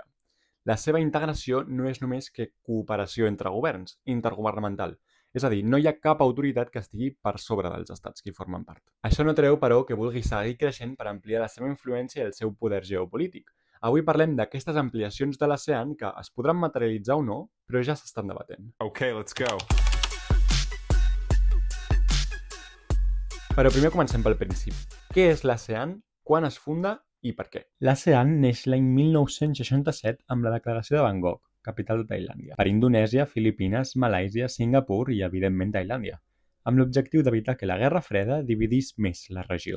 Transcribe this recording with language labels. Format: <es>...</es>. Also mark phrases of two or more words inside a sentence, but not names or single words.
<ca>La seva integració no és només que cooperació entre governs, intergovernamental. És a dir, no hi ha cap autoritat que estigui per sobre dels estats que hi formen part. Això no treu, però, que vulgui seguir creixent per ampliar la seva influència i el seu poder geopolític. Avui parlem d'aquestes ampliacions de l'ASEAN que es podran materialitzar o no, però ja s'estan debatent.</ca> <en>Okay, let's go.</en> <ca>Però primer comencem pel principi. Què és l'ASEAN, quan es funda i per què? L'ASEAN neix l'any 1967 amb la Declaració de Bangkok, capital de Tailàndia, per Indonèsia, Filipines, Malàisia, Singapur i, evidentment, Tailàndia, amb l'objectiu d'evitar que la Guerra Freda dividís més la regió.</ca>